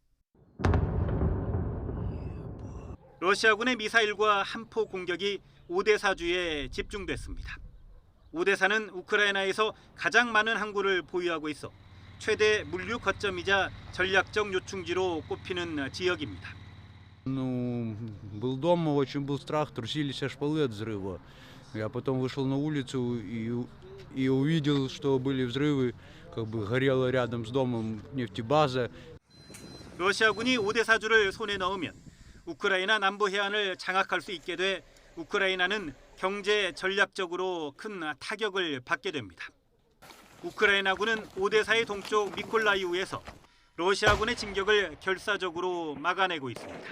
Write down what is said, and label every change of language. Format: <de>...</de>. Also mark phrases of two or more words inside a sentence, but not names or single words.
<ko>러시아군의 미사일과 함포 공격이 오데사주에 집중됐습니다. 오데사는 우크라이나에서 가장 많은 항구를 보유하고 있어 최대 물류 거점이자 전략적 요충지로 꼽히는 지역입니다.</ko> <ru>Был дома, очень был страх, трусились шпалы от взрыва. Я потом вышел на улицу и увидел, что были взрывы, как бы горела рядом с домом нефтебаза.</ru> <ko>러시아군이 오데사주를 손에 넣으면 우크라이나 남부 해안을 장악할 수 있게 돼 우크라이나는 경제 전략적으로 큰 타격을 받게 됩니다. 우크라이나군은 오데사의 동쪽 미콜라이우에서 러시아군의 진격을 결사적으로 막아내고 있습니다.</ko>